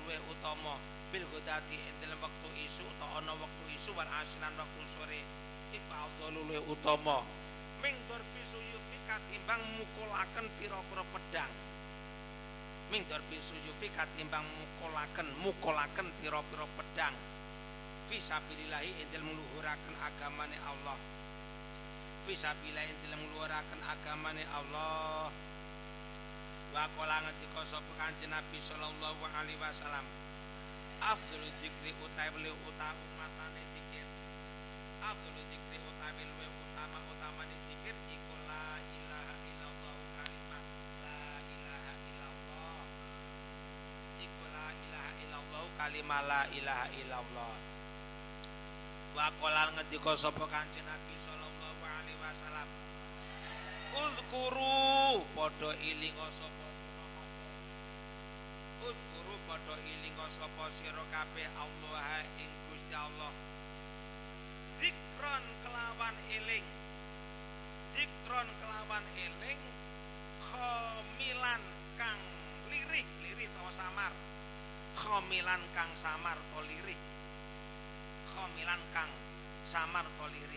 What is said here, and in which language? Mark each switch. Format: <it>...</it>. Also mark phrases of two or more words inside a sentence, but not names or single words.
<jv>wa utama</jv> <ar>بالغداة</ar> <jv>ing dalem wektu isuk utawa ana wektu isuk</jv> <ar>والأصيل</ar> <jv>wektu sore iku afdhalul wa utama</jv> <ar>من ضرب السيوف</ar> <jv>katimbang mukulaken pira-pira pedang,</jv> <ar>من ضرب السيوف</ar> <jv>katimbang mukulaken pira-pira pedang fisabilillahi ing dalem ngluhuraken agamane Allah, fisabilillahi ing dalem ngluhuraken agamane Allah.</jv> <ar>وقال</ar> <jv>ngendika sapa Kanjeng Nabi</jv> <ar>صلى الله عليه وسلم, أفضل الذكر</ar> <jv>utawi utamatane zikir,</jv> <ar>أفضل الذكر</ar> <jv>utawi luwih utamane zikir iku</jv> <ar>لا إله إلا الله,</ar> <jv>kalimat</jv> <ar>لا إله إلا الله,</ar> <jv>iku</jv> <ar>لا إله إلا الله,</ar> <jv>kalimat</jv> <ar>لا إله إلا الله. وقال</ar> <jv>ngendika sapa Kanjeng Nabi</jv> <ar>صلى الله عليه وسلم,</ar> <jv>uzkuru padha ilinga sapa sira kabeh, uzkuru padha ilinga sapa sira kabeh Allah ing Gusti Allah, zikron kelawan eling, zikron kelawan eling, khamilan kang lirih, lirih to samar, khamilan kang samar to lirih, khamilan kang samar to lirih.</jv>